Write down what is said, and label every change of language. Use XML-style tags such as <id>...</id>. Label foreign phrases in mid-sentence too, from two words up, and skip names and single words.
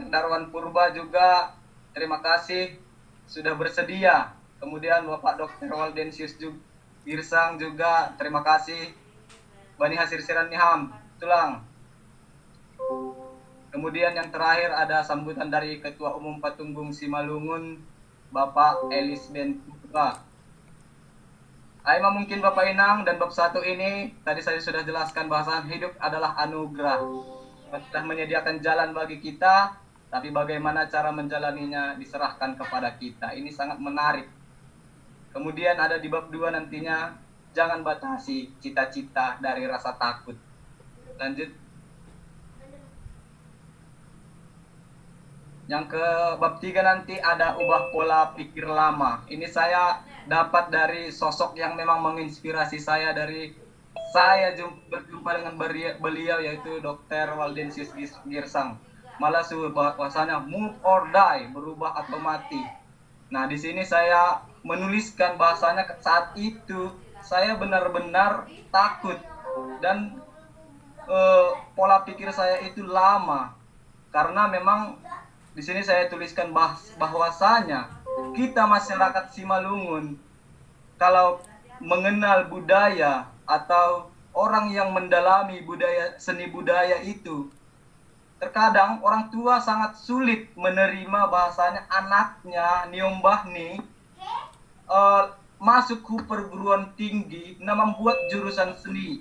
<id>Darwan Purba juga terima kasih sudah bersedia. Kemudian Bapak Dr. Waldensius Girsang juga terima kasih.</id> <bts>Bani Hasir Siran Niham Tulang.</bts> <id>Kemudian yang terakhir ada sambutan dari Ketua Umum Patunggung Simalungun Bapak Elis Ben Purba. Aima mungkin Bapak Inang, dan bab 1 ini tadi saya sudah jelaskan bahwa hidup adalah anugerah. Telah menyediakan jalan bagi kita Tapi bagaimana cara menjalaninya diserahkan kepada kita. Ini sangat menarik. Kemudian ada di bab 2 nantinya, jangan batasi cita-cita dari rasa takut. Lanjut. Yang ke bab 3 nanti ada ubah pola pikir lama. Ini saya dapat dari sosok yang memang menginspirasi saya dari saya berjumpa dengan beliau yaitu Dr. Waldensius Girsang. Malah bahwasanya</id> <en>move or die,</en> <id>berubah atau mati. Nah, di sini saya menuliskan bahasanya saat itu saya benar-benar takut dan pola pikir saya itu lama. Karena memang di sini saya tuliskan bahwasanya kita masyarakat Simalungun kalau mengenal budaya atau orang yang mendalami seni budaya itu, terkadang orang tua sangat sulit menerima bahasanya anaknya niombah nih masuk ke perguruan tinggi na membuat jurusan seni.</id>